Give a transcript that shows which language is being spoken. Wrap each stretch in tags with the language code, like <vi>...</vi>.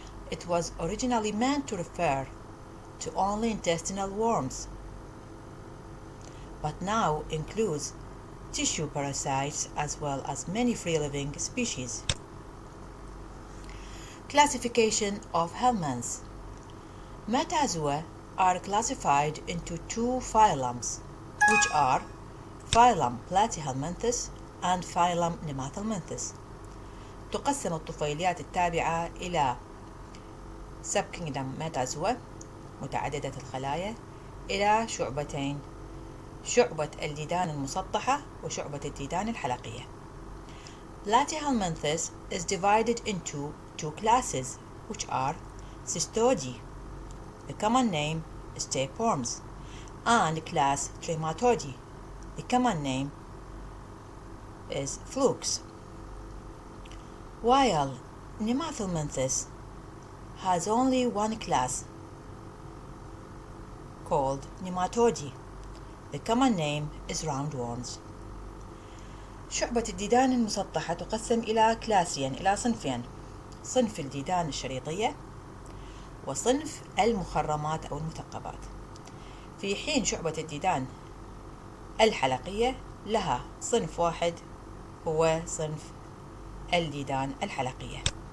<en>It was originally meant to refer to only intestinal worms, but now includes tissue parasites as well as many free-living species. Classification of helminths. Metazoa are classified into two phylums, which are phylum Platyhelminthes and phylum Nemathelminthes.</en> <ar>تقسم الطفيليات التابعة إلى subkingdom Metazoa متعددة الخلايا إلى شعبتين، شعبة الديدان المسطحة وشعبة الديدان الحلقية.</ar> <en>Platyhelminthes is divided into two classes, which are Cestodi, the common name is tapeworms, and class Trematodi, the common name is flukes. While Nemathelminthes has only one class called Nematodi, the common name is roundworms.</en> <ar>شعبة الديدان المسطحة تقسم إلى كلاسين، إلى صنفين: صنف الديدان الشريطية وصنف المخرمات أو المثقبات، في حين شعبة الديدان الحلقية لها صنف واحد هو صنف الديدان الحلقية.</ar>